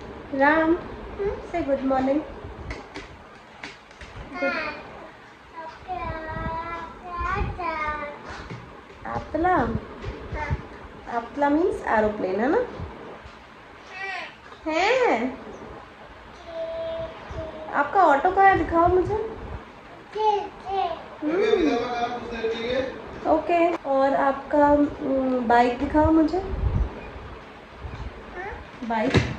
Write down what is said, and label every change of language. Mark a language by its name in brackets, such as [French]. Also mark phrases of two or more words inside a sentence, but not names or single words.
[English] Ram, say good morning. Good. Aptala. Aptala means aeroplane, [Hindi] है ना? है। आपका ऑटो कहाँ है? दिखाओ मुझे। ओके। और आपका बाइक दिखाओ मुझे। बाइक।